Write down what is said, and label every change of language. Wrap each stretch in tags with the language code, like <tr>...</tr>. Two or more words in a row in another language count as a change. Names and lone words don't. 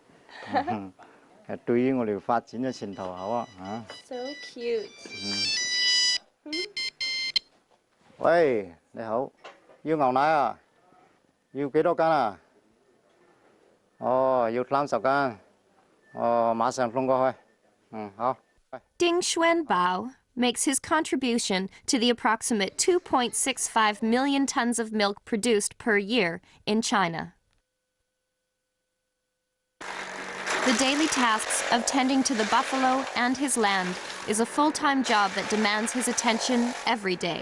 <yue>對於我哋發展嘅前途好啊嚇。</yue> <en>So cute.</en> <yue>喂，你好，要牛奶啊？要幾多斤啊？哦，要30斤。哦，馬上送過去。好。</yue> <en>Ding Xuanbao makes his contribution to the approximate 2.65 million tons of milk produced per year in China. The daily tasks of tending to the buffalo and his land is a full-time job that demands his attention every day.</en>